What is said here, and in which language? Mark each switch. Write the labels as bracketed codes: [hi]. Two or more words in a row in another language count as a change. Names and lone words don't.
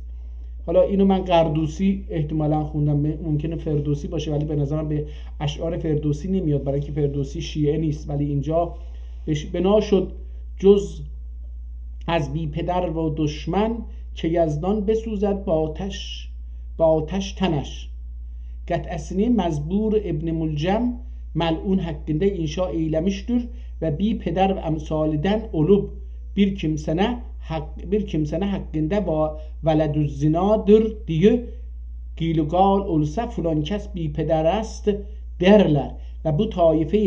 [fa] حالا اینو من قردوسی احتمالا خوندم، ممکنه فردوسی باشه ولی به نظرم به اشعار فردوسی نمیاد برای اینکه فردوسی شیعه نیست، ولی اینجا بنا شد جز از بی پدر و دشمن که یزدان بسوزد با آتش تنش. [ota] قطعسini mezbur İbn Mülcem mel'un hakkında inşa eylemiştir ve bir peder ve emsaliden olup bir kimsene hakkında ve veledüz zinadır diye gilgal olsa filan kes bir peder است derler ve bu taife